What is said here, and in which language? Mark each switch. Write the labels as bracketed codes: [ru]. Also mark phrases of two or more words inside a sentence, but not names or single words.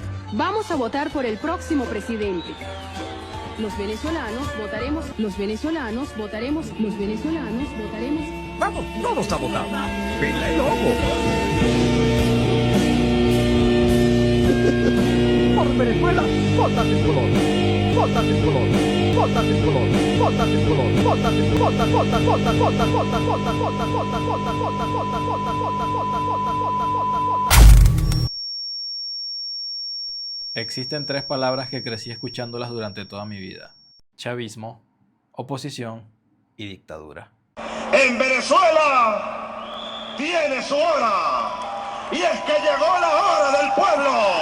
[es] Vamos a votar por el próximo presidente. Los venezolanos votaremos, los venezolanos votaremos, los venezolanos votaremos. Vamos todos a votar. ¡Pila el lobo! Por Venezuela, vota tricolor. Vota tricolor. Vota tricolor. Vota tricolor. Vota tricolor. Vota, vota, vota, vota, vota, vota, vota, vota, vota, vota, vota, vota, vota, vota, vota, vota. Existen tres palabras que crecí escuchándolas durante toda mi vida: chavismo, oposición y dictadura. En Venezuela tiene su hora, y es que llegó la hora del pueblo.